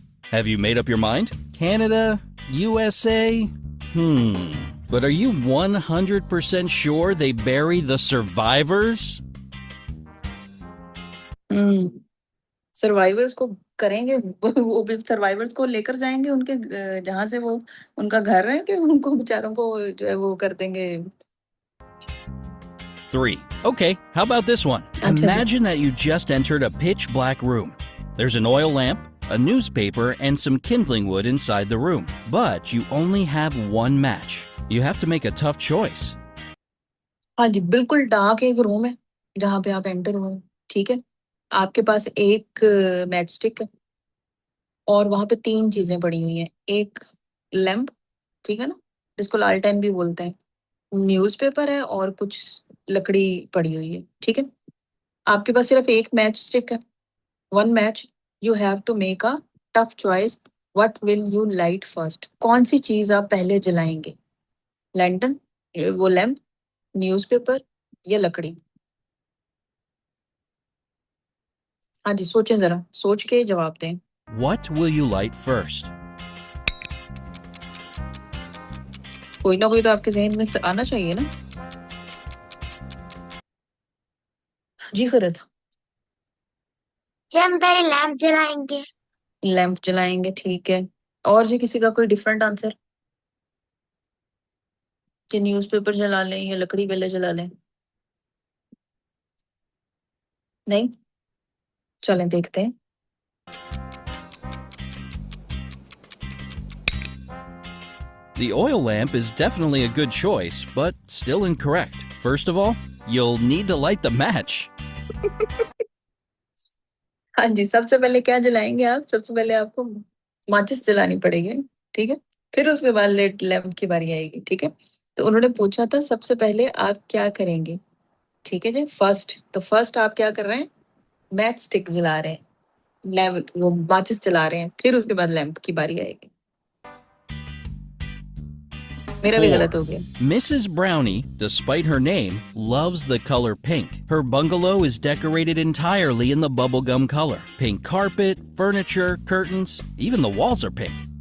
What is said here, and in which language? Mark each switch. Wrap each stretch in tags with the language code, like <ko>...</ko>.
<en>Have you made up your mind? Canada? USA? But are you 100% sure they bury the survivors?</en> <hi>Survivors को करेंगे वो भी survivors को लेकर जाएंगे उनके जहाँ से वो उनका घर है, कि उनको बेचारों को जो है वो कर देंगे?</hi> <en>3. Okay, how about this one?</en> <hi>Achha,</hi> <en>Imagine that you just entered a pitch black room. There's an oil lamp, a newspaper, and some kindling wood inside the room. But you only have one match. You have to make a tough choice.</en> <hi>हाँ जी, बिल्कुल dark एक room है जहाँ पे आप enter हुए, ठीक है? आपके पास एक मैच स्टिक है और वहां पे 3 चीजें पड़ी हुई हैं। एक लैंप, ठीक है ना, जिसको लालटेन भी बोलते हैं, न्यूज़पेपर है और कुछ लकड़ी पड़ी हुई है, ठीक है? आपके पास सिर्फ एक मैच स्टिक है,</hi> <en>One match. You have to make a tough choice, what will you light first?</en> <hi>कौन सी चीज आप पहले जलाएंगे? लैंटर्न, वो लैंप, न्यूज़पेपर या लकड़ी? हाँ जी, सोचें जरा, सोच के जवाब दें।</hi> <en>What will you light first?</en> <hi>कोई ना कोई तो आपके जहन में आना चाहिए ना। जी खरत। जी हम पहले लैंप जलाएंगे। लैंप जलाएंगे, ठीक है। और जी किसी का कोई डिफरेंट आंसर? कि न्यूज़पेपर जला लें या लकड़ी पहले जला लें? नहीं, चलें देखते हैं।</hi> <en>The oil lamp is definitely a good choice, but still incorrect. First of all, you'll need to light the match.</en> <hi>हाँ जी, सबसे पहले क्या जलाएंगे आप? सबसे पहले आपको माचिस जलानी पड़ेगी, ठीक है? फिर उसके बाद लेट लैंप की बारी आएगी, ठीक है? तो उन्होंने पूछा था सबसे पहले आप क्या करेंगे, ठीक है जी? फर्स्ट, तो फर्स्ट आप क्या कर रहे हैं? मैच स्टिक जला रहे हैं, लैंप वो माचिस जला रहे हैं, फिर उसके बाद लैंप की बारी आएगी। मेरा भी</hi> <en>4.</en> <hi>गलत हो गया।</hi> <en>Mrs. Brownie, despite her name, loves the color pink. Her bungalow is decorated entirely in the bubblegum color. Pink carpet, furniture, curtains, even the walls are pink.</en>